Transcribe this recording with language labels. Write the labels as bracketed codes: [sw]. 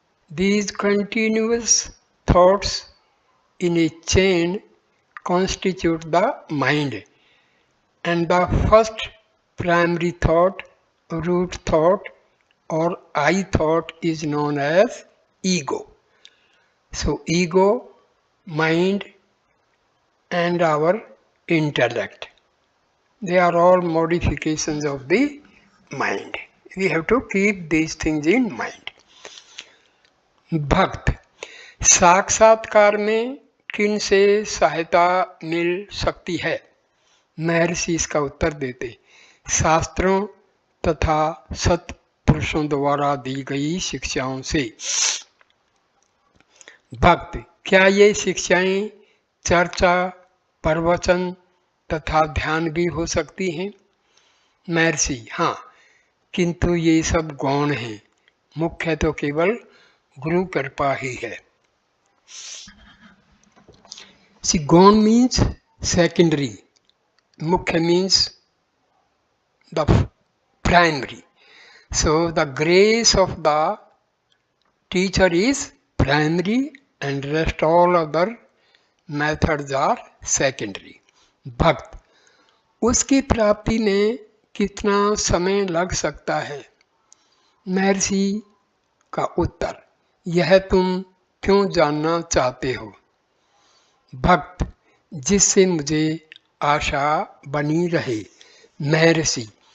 [en] These continuous thoughts in a chain constitute the mind, and the first primary thought, root thought or I thought is known as ego. So ego, mind and our intellect, they are all modifications of the mind. We have to keep these things in mind. [hi] भक्त, साक्षात्कार में किन से सहायता मिल सकती है? महर्षि इसका उत्तर देते, शास्त्रों तथा सत्पुरुषों द्वारा दी गई शिक्षाओं से। भक्त, क्या ये शिक्षाएं चर्चा, प्रवचन तथा ध्यान भी हो सकती हैं? महर्षि, हाँ, किंतु ये सब गौण हैं, मुख्य तो केवल गुरु कृपा ही है। [en] See, gone means secondary, mukhya means the primary. So the grace of the teacher is primary and rest all other methods are secondary. [hi] भक्त, उसकी प्राप्ति में कितना समय लग सकता है? महर्षि का उत्तर, यह तुम क्यों जानना चाहते हो? भक्त, जिससे मुझे आशा बनी रहे। महर्षि,